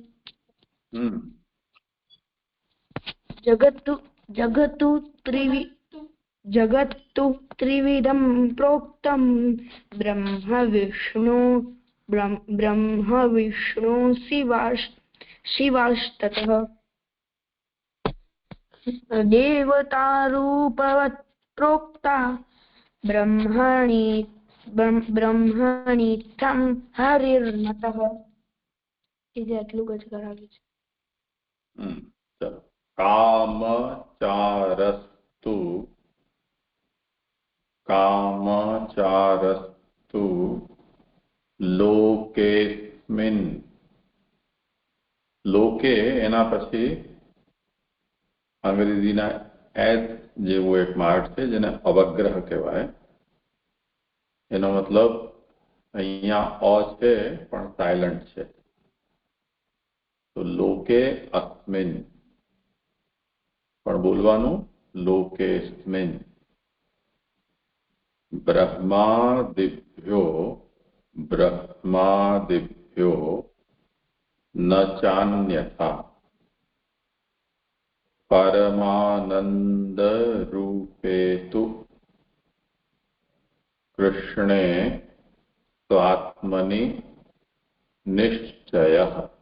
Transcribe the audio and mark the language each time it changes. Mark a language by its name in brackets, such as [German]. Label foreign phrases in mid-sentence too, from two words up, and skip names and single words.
[Sanskrit] जगत्तु त्रिविधं प्रोक्तं ब्रह्म विष्णु शिवास्ततः. देवतारूपवत् प्रोक्ता ब्रह्मणीत्थं हरिर्नतः. [Gujarati] इधर आटલું જ કરાવે છે. [Sanskrit] कामचारस्तु लोकेस्मिन्. [Gujarati] लोके एना પછી અંગ્રેજીના એસ જેવો એક માર્ગ છે જેને અવગ્રહ કહેવાય. એનો મતલબ અહીંયા અ છે પણ સાયલન્ટ છે. તો લોકે અસ્મિન પણ બોલવાનું लोकेस्मिन्. [Sanskrit] ब्रह्मादिभ्यो न चान्यथा परमानन्दरूपेतु कृष्णे स्वात्मनि निश्चयः.